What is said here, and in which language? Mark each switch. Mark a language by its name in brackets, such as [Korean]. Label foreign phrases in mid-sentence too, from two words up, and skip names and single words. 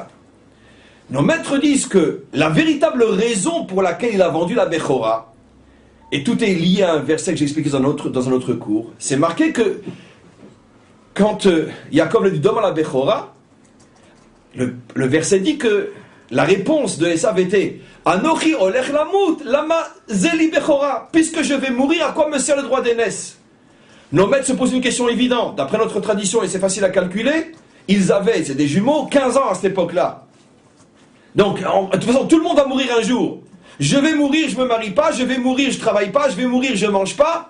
[French] Nos maîtres disent que la véritable raison pour laquelle il a vendu la Bechora, et tout est lié à un verset que j'ai expliqué dans un autre cours, c'est marqué que quand Yaakov lui dit « Donne-moi la Bechora », le verset dit que la réponse de Esav était « [Hebrew] אנכי הולך למות, למה זה לי בכורה [French] » puisque je vais mourir, à quoi me sert le droit d'aînesse? Nos maîtres se posent une question évidente. D'après notre tradition, et c'est facile à calculer, ils avaient, c'est des jumeaux, 15 ans à cette époque-là. Donc, de toute façon, tout le monde va mourir un jour. Je vais mourir, je me marie pas, je vais mourir, je travaille pas, je vais mourir, je mange pas.